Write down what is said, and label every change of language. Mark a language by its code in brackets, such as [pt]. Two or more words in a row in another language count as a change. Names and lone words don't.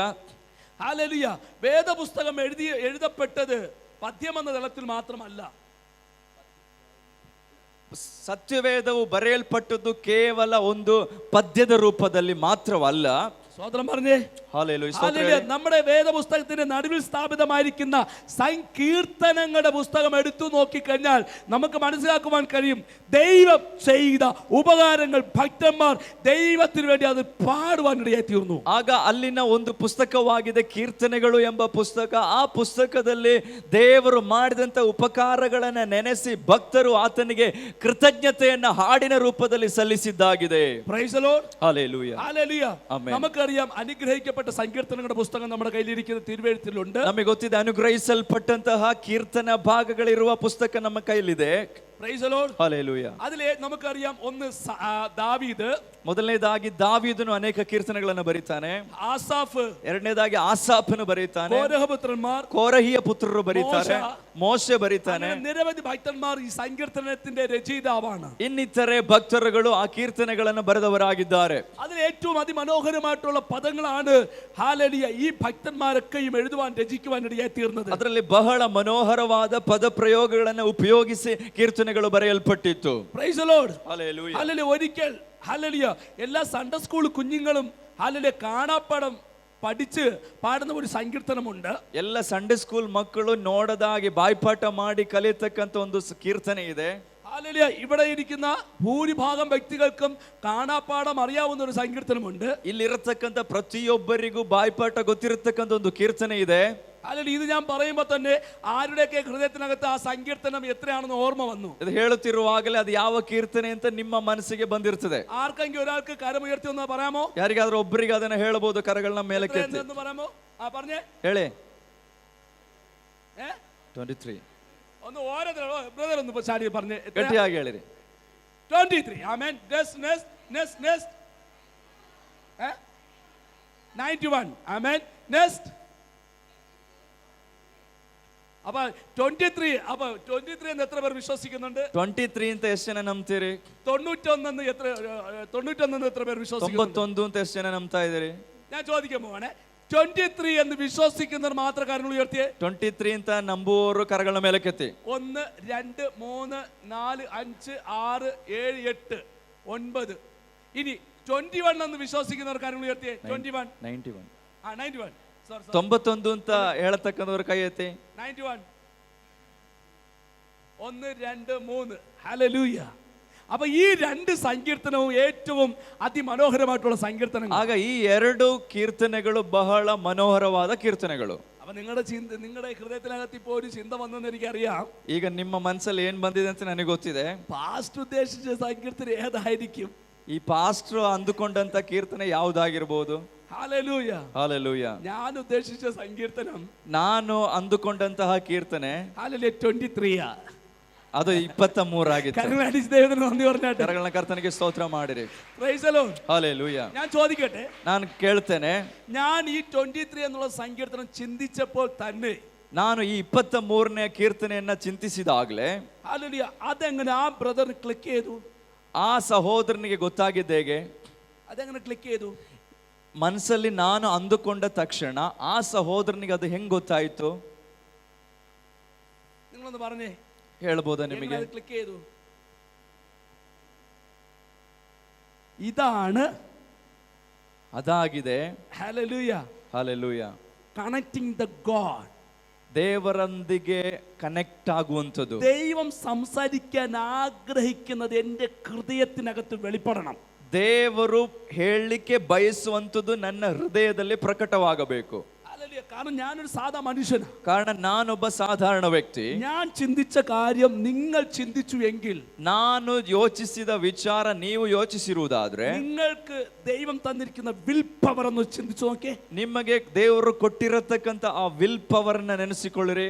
[ml] ഹല്ലേലൂയ. വേദപുസ്തകം എഴുതപ്പെട്ടത് പദ്യം എന്ന തലത്തിൽ മാത്രമല്ല. [kn] ಸತ್ಯವೇದವು ಬರೆಯಲ್ಪಟ್ಟದ್ದು ಕೇವಲ ಒಂದು ಪದ್ಯದ ರೂಪದಲ್ಲಿ ಮಾತ್ರವಲ್ಲ. [ml] സ്വതന്ത്രം പറഞ്ഞേ. Hallelujah. ഹല്ലേലൂയ. നമ്മുടെ വേദപുസ്തകത്തിന്റെ നടുവിൽ സ്ഥാപിതമായിരിക്കുന്ന സങ്കീർത്തനങ്ങളുടെ പുസ്തകം എടുത്തു നോക്കിക്കഴിഞ്ഞാൽ നമുക്ക് മനസ്സിലാക്കുവാൻ കഴിയും ദൈവം ചെയ്ത ഉപകാരങ്ങൾ ഭക്തന്മാർ ദൈവത്തിന് വേണ്ടി അത് പാടുവാനിടയായി തീർന്നു. ಆಗ ಅಲ್ಲಿನ ಒಂದು ಪುಸ್ತಕವಾಗಿದೆ ಕೀರ್ತನೆಗಳು ಎಂಬ ಪುಸ್ತಕ. ಆ ಪುಸ್ತಕದಲ್ಲಿ ದೇವರು ಮಾಡಿದಂತ ಉಪಕಾರಗಳನ್ನ ನೆನೆಸಿ ಭಕ್ತರು ಆತನಿಗೆ ಕೃತಜ್ಞತೆಯನ್ನ ಹಾಡಿನ ರೂಪದಲ್ಲಿ ಸಲ್ಲಿಸಿದ್ದಾಗಿದೆ. [en] Praise the Lord. Hallelujah. Hallelujah. Amen. [ml] നമുക്കറിയാം അനുഗ്രഹിക്കപ്പെട്ട സങ്കീർത്തനങ്ങളുടെ പുസ്തകം നമ്മുടെ കയ്യിലിരിക്കുന്ന തിരുവെഴുത്തിലുണ്ട്. [kn] ನಮಗೆ ಗೊತ್ತಿದೆ ಅನುಗ್ರಹಿಸಲ್ಪಟ್ಟಂತಹ ಕೀರ್ತನ ಭಾಗಗಳಿರುವ ಪುಸ್ತಕ ನಮ್ಮ ಕೈಲಿದೆ. [en] Praise the Lord. Hallelujah. [ml] അതിലെ നമുക്കറിയാം ഒന്ന് ദാവീദ്, [kn] ಮೊದಲನೇದಾಗಿ ದಾವೀದನು ಅನೇಕ ಕೀರ್ತನೆಗಳನ್ನು ಬರೀತಾನೆ. ಆಸಾಫ್, ಎರಡನೇದಾಗಿ ಆಸಾಫನು ಬರೀತಾನೆ. [ml] കോരഹ പുത്രന്മാർ, [kn] ಕೋರಹಿಯ ಪುತ್ರರು ಬರೀತಾರೆ. ಮೋಶೆ ಬರೀತಾನೆ. [ml] നിരവധി ഭക്തന്മാർ ഈ സങ്കീർത്തനത്തിന്റെ രചയിതാവാണ്. [kn] ಇನ್ನಿತರೆ ಭಕ್ತರುಗಳು ಆ ಕೀರ್ತನೆಗಳನ್ನು ಬರೆದವರಾಗಿದ್ದಾರೆ. [ml] അതിൽ ഏറ്റവും അതിമനോഹരമായിട്ടുള്ള പദങ്ങളാണ് ഹല്ലേലൂയ ഈ ഭക്തന്മാരൊക്കെയും എഴുതുവാൻ രചിക്കുവാൻ ഇടയായി തീർന്നത്. [kn] ಅದರಲ್ಲಿ ಬಹಳ ಮನೋಹರವಾದ ಪದ ಪ್ರಯೋಗಗಳನ್ನು ಉಪಯೋಗಿಸಿ ಕೀರ್ತನೆಗಳು ಬರೆಯಲ್ಪಟ್ಟಿತ್ತು. [en] Praise the Lord. Hallelujah. [ml] ഹല്ലേലൂയ. ഒരിക്കൽ ഹല്ലേലൂയ എല്ലാ [en] Sunday school [ml] കുഞ്ഞുങ്ങളും ഹല്ലേലൂയ കാണാപ്പാടം പഠിച്ച് പാടുന്ന ഒരു സങ്കീർത്തനമുണ്ട്. [kn] ಎಲ್ಲ [en] Sunday school [kn] ಮಕ್ಕಳು ನೋಡದಾಗಿ ಬಾಯ್ಪಾಠ ಮಾಡಿ ಕಲಿಯತಕ್ಕಂತ ಒಂದು ಕೀರ್ತನೆ ಇದೆ. [ml] ഹല്ലേലൂയ. ഇവിടെ ഇരിക്കുന്ന ഭൂരിഭാഗം വ്യക്തികൾക്കും കാണാപ്പാടം അറിയാവുന്ന ഒരു സങ്കീർത്തനമുണ്ട്. [kn] ಇಲ್ಲಿರತಕ್ಕಂತ ಪ್ರತಿಯೊಬ್ಬರಿಗೂ ಬಾಯ್ಪಾಠ ಗೊತ್ತಿರತಕ್ಕಂತ ಒಂದು ಕೀರ್ತನೆ ಇದೆ. [ml] അല്ലെങ്കിൽ ഇത് ഞാൻ പറയുമ്പോൾ തന്നെ ആരുടെയൊക്കെ ഹൃദയത്തിനകത്ത് ആ സങ്കീർത്തനം എത്രയാണെന്ന് ഓർമ്മ വന്നു. [kn] ಇದು ಹೇಳುತ್ತಿರುವಾಗಲೇ ಅದು ಯಾವ ಕೀರ್ತನೆ ಅಂತ ನಿಮ್ಮ ಮನಸ್ಸಿಗೆ ಬಂದಿರ್ತದೆ. [ml] ആർക്കെങ്കിലും ഒരാൾക്ക് കരമുയർത്തി ഒന്ന് പറയാമോ? [kn] ಯಾರಿಗಾದ್ರೂ ಒಬ್ಬರಿಗೆ ಅದನ್ನ ಹೇಳಬಹುದು. ಕರಗಳನ್ನ ಮೇಲಕ್ಕೆ ಎತ್ತಿ [ml] എന്ന് പറയാമോ? പറഞ്ഞേ. [kn] ಹೇಳಿ. 23. [ml] ഒന്ന് ഓരോ ബ്രദർ ഒന്ന് ചാടി പറഞ്ഞേ. [kn] ಗಟ್ಟಿಯಾಗಿ ಹೇಳಿರಿ. 23. [ml] ആമേൻ. നെക്സ്റ്റ് 91. ആമേൻ. നെക്സ്റ്റ് അപ്പൊ 23. അപ്പൊ 23 എന്ന് എത്ര പേർ വിശ്വസിക്കുന്നുണ്ട്? [kn] 23 ಅಂತ ಎಷ್ಟು ಜನ ನಂಬ್ತೀರಿ? [ml] 91 എന്ന് എത്ര പേർ വിശ്വസിക്കുന്നുണ്ട്? [kn] 91 ಅಂತ ಎಷ್ಟು ಜನ ನಂಬ್ತಾ ಇದ್ದೀರಿ? [ml] ഞാൻ ചോദിക്കാൻ പോവാണ്. 23 എന്ന് വിശ്വസിക്കുന്നവർ മാത്രം കരങ്ങൾ ഉയർത്തിയേ. [kn] 23 ಅಂತ ನಂಬುವವರು ಕರಗಳ ಮೇಲಕ್ಕೆತ್ತಿ. 1 2 3 4 5 6 7 8 9. [ml] ഇനി 21 എന്ന് വിശ്വസിക്കുന്നവർ കരങ്ങൾ ഉയർത്തിയേ. 21 91. 91. [kn] 91 ಅಂತ ಹೇಳತಕ್ಕಂಥವ್ರ ಕೈ ಎತ್ತಿ. 91. 1 2 3. [ml] ഹല്ലേലൂയ. അപ്പൊ ഈ രണ്ട് സങ്കീർത്തനവും ഏറ്റവും അതിമനോഹരമായിട്ടുള്ള സങ്കീർത്തനങ്ങൾ. [kn] ಆಗ ಈ ಎರಡು കീರ್ತನೆಗಳು ಬಹಳ ಮನೋಹರವಾದ ಕೀರ್ತನೆಗಳು. [ml] അപ്പൊ നിങ്ങളുടെ ഹൃദയത്തിനകത്ത് ഇപ്പോൾ ഒരു ചിന്ത വന്നെന്ന് എനിക്കറിയാം. [kn] ಈಗ ನಿಮ್ಮ ಮನಸ್ಸಲ್ಲಿ ಏನ್ ಬಂದಿದೆ ಅಂತ ನನಗೆ ಗೊತ್ತಿದೆ. [ml] പാസ്റ്റ് ഉദ്ദേശിച്ച സങ്കീർത്തനം ഏതായിരിക്കും? [kn] ಈ ಪಾಸ್ಟ್ರು ಅಂದುಕೊಂಡಂತ ಕೀರ್ತನೆ ಯಾವುದಾಗಿರಬಹುದು? [ml] ഹല്ലേലൂയ. [kn] ಹಾಲೆಲೂಯಾ. [ml] ഞാൻ ഉദ്ദേശിച്ച സങ്കീർത്തനം, [kn] ನಾನು ಅಂದುಕೊಂಡಂತಹ ಕೀರ್ತನೆ [ml] ഹല്ലേലൂയ 23. [kn] ಅದು 23 ಆಗಿತ್ತು. [ml] കരുണാടിച്ച് ദൈവത്തിന് നന്ദി പറഞ്ഞാട്ടെ. [kn] ಕರಗಳನ್ನ ಕರ್ತನಿಗೆ ಸ್ತೋತ್ರ ಮಾಡಿರಿ. [en] Praise the Lord. [kn] ಹಾಲೆಲೂಯಾ. [ml] ഞാൻ ചോദിക്കട്ടെ, [kn] ನಾನು ಕೇಳ್ತೇನೆ, [ml] ഞാൻ ഈ 23 എന്നുള്ള സങ്കീർത്തനം ചിന്തിച്ചപ്പോൾ തന്നെ [kn] ನಾನು ಈ 23ನೇ ಕೀರ್ತನೆಯನ್ನ ಚಿಂತಿಸಿದಾಗಲೇ [ml] ഹല്ലേലൂയ അതെങ്ങനെ ആ ബ്രദർ ക്ലിക്ക് ചെയ്തു? [kn] ಆ ಸಹೋದರನಿಗೆ ಗೊತ್ತಾಗಿದ್ದು ಹೇಗೆ? [ml] അതെങ്ങനെ ക്ലിക്ക് ചെയ്തു? [kn] ಮನಸ್ಸಲ್ಲಿ ನಾನು ಅಂದುಕೊಂಡ ತಕ್ಷಣ ಆ ಸಹೋದರನಿಗೆ ಅದು ಹೆಂಗ್ ಗೊತ್ತಾಯ್ತು? [ml] നിങ്ങളൊന്ന് പറഞ്ഞേ. [kn] ಹೇಳ್ಬೋದಾ ನಿಮಗೆ? [ml] ക്ലിക്ക് ചെയ്തു. ഇതാണ് [kn] ಅದಾಗಿದೆ. [ml] ഹല്ലേലൂയ. [kn] ಹಾಲೆಲೂಯಾ. [en] Connecting the God. [kn] ದೇವರೊಂದಿಗೆ ಕನೆಕ್ಟ್ ಆಗುವಂಥದ್ದು. [ml] ദൈവം സംസാരിക്കാൻ ആഗ്രഹിക്കുന്നത് എൻ്റെ ഹൃദയത്തിനകത്ത് വെളിപ്പെടണം. [kn] ದೇವರು ಹೇಳಲಿಕ್ಕೆ ಬಯಸುವಂಥದ್ದು ನನ್ನ ಹೃದಯದಲ್ಲಿ ಪ್ರಕಟವಾಗಬೇಕು. [ml] കാരണം ഞാനൊരു സാധാ മനുഷ്യനാണ്. [kn] ಕಾರಣ ನಾನೊಬ್ಬ ಸಾಧಾರಣ ವ್ಯಕ್ತಿ. [ml] ഞാൻ ചിന്തിച്ച കാര്യം നിങ്ങൾ ചിന്തിച്ചു എങ്കിൽ, [kn] ನಾನು ಯೋಚಿಸಿದ ವಿಚಾರ ನೀವು ಯೋಚಿಸಿರುವುದಾದ್ರೆ, [ml] നിങ്ങൾക്ക് ദൈവം തന്നിരിക്കുന്ന [en] will power [ml] എന്ന് ചിന്തിച്ചു നോക്കേ. [kn] ನಿಮಗೆ ದೇವರು ಕೊಟ್ಟಿರತಕ್ಕಂತ ಆ [en] will power [kn] ಅನ್ನ ನೆನೆಸಿಕೊಳ್ಳಿರಿ.